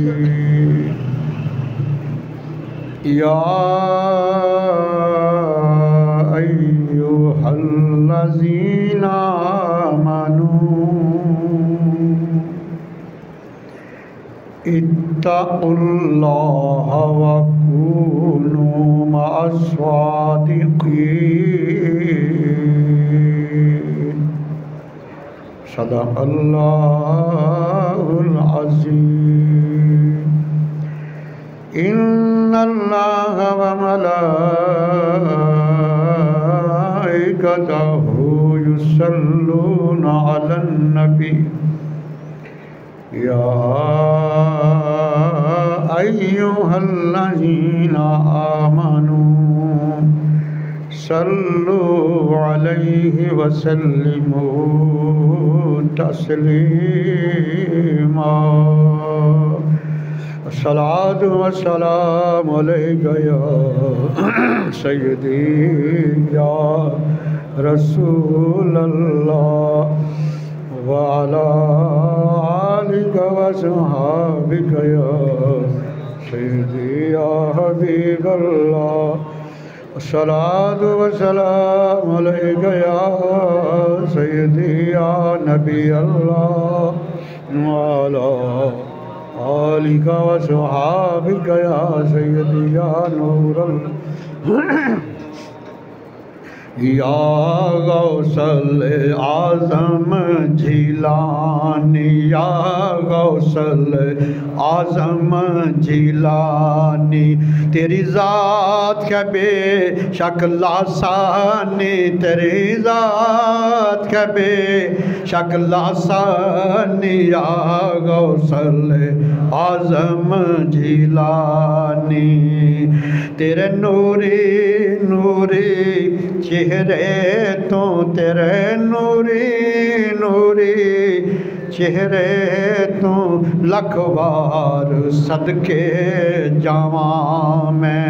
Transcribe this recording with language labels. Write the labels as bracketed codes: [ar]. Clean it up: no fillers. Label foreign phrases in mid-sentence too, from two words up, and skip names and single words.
[ar] يا أيها الذين آمنوا اتقوا الله وكونوا مع الصادقين. صدق الله العظيم. إن الله وملائكته يصلون على النبي يا أيها الذين آمنوا صلوا عليه وسلموا تسليما. الصلاة والسلام عليك يا سيدي يا رسول الله وعلى آلك وصحابك يا سيدي يا حبيب الله. الصلاة والسلام عليك يا سيدي يا نبي الله وعلى آلك وصحابك يا سيدي يا نور الله. [ur] یا غوث الاعظم جیلانی یا غوث الاعظم جیلانی تیری ذات کیا بیشک لاثانی تیری ذات کیا بیشک لاثانی یا غوث الاعظم جیلانی [pa] تیرے نوری نوری چہرے تو تیرے نوری نوری چہرے تو لکھوار صدقے جاواں میں.